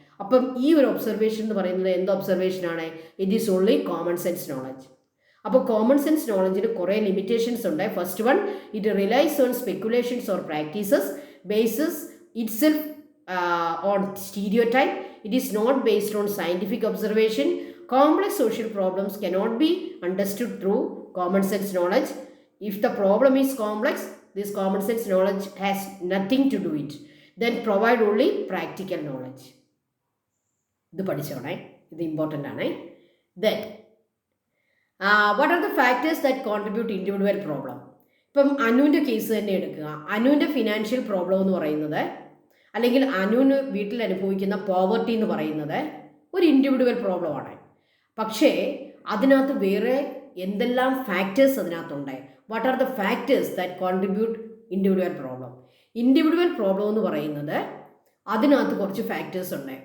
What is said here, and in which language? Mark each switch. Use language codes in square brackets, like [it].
[ml] അപ്പം ഈ ഒരു ഒബ്സർവേഷൻ എന്ന് പറയുന്നത് എന്ത് ഒബ്സർവേഷനാണ്? [en] It is only common sense knowledge. [ml] അപ്പോൾ കോമൺ സെൻസ് നോളജിന് കുറേ ലിമിറ്റേഷൻസ് ഉണ്ട്. [en] First one, it relies on speculations or practices, bases itself on stereotype. It is not based on scientific observation. Complex social problems cannot be understood through common sense knowledge. If the problem is complex, this common sense knowledge has nothing to do it. Then provide only practical knowledge. [ml] ഇത് പഠിച്ചോണേ, ഇത് important ആണ്. [en] Then what are the factors that contribute individual problem? [ml] ഇപ്പം അനുവിൻ്റെ case തന്നെ എടുക്കുക. അനുവിൻ്റെ financial problem എന്ന് പറയുന്നത്, അല്ലെങ്കിൽ അനുവിന് വീട്ടിൽ അനുഭവിക്കുന്ന പോവർട്ടി എന്ന് പറയുന്നത് ഒരു ഇൻഡിവിജ്വൽ പ്രോബ്ലമാണ്. പക്ഷേ അതിനകത്ത് വേറെ എന്തെല്ലാം ഫാക്ടേഴ്സ് അതിനകത്തുണ്ട്? [en] What are the factors that contribute individual problem? [ml] Individual problem എന്ന് പറയുന്നത് അതിനകത്ത് കുറച്ച് ഫാക്ടേഴ്സ് ഉണ്ട്.